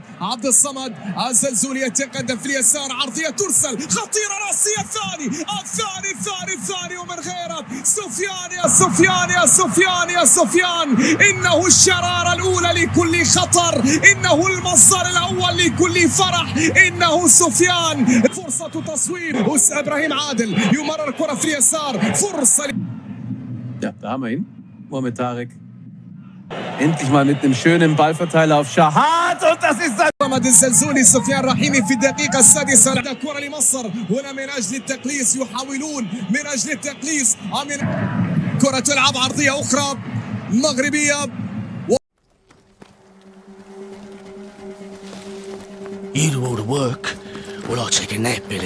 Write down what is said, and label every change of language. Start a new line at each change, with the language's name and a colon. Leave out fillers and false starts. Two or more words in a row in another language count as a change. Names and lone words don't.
Arabic: عبد الصمد الزلزولي يتقدم في اليسار، عرضية ترسل خطيرة، راسية، الثاني ومن غيره سفيان، إنه الشرارة الأولى لكل خطر، إنه المصدر الأول لكل فرح، إنه سفيان. فرصة تصويب، إبراهيم عادل يمرر الكرة في اليسار، فرصة.
German: Ja, da haben wir ihn. Mohamed Tarek. Endlich mal mit einem schönen Ballverteiler auf Shahat, und das ist dann
Arabic: محمد الزلزولي. سفيان رحيمي في الدقيقة السادسة، كرة لمصر هنا من أجل التقليص، يحاولون من أجل التقليص، كرة تلعب عرضية أخرى مغربية.
English: You do all the work, well I'll take a nap, Billy.